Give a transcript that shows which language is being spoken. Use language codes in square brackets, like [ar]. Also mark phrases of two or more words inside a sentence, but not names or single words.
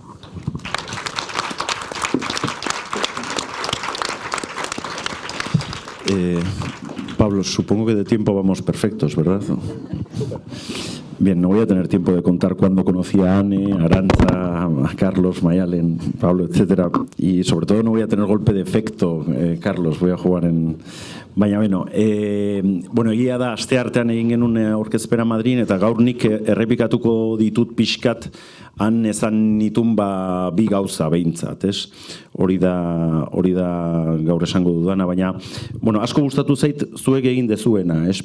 [es] Pablo, supongo que de tiempo vamos perfectos, ¿verdad? Bien, no voy a tener tiempo de contar cuándo conocí a Anne, a Arantza, a Carlos, Mayalen, Pablo, etcétera. Y sobre todo no voy a tener golpe de efecto, Carlos, voy a jugar en... [eu] Baina beno, bueno, egia da, asteartean egin genuen aurkezpena Madrin, eta gaur nik errepikatuko ditut pixkat han esan nitun bi gauza behintzat, ez? Hori da gaur esango dudana, baina, bueno, asko gustatu zait zuek egin dezuena, ez?